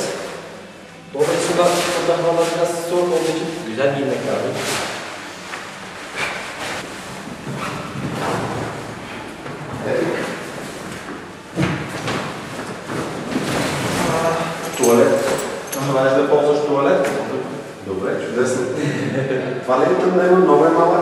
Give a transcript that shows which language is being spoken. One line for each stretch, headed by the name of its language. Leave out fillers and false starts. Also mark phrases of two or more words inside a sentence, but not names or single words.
Turkish: Dolayısıyla burada havalar biraz soğuk olduğu için güzel giymek lazım.
Bulgarian: Туалет. Желаеш да ползваш туалет? Добре, чудесно. Това ли е там да има много е малък?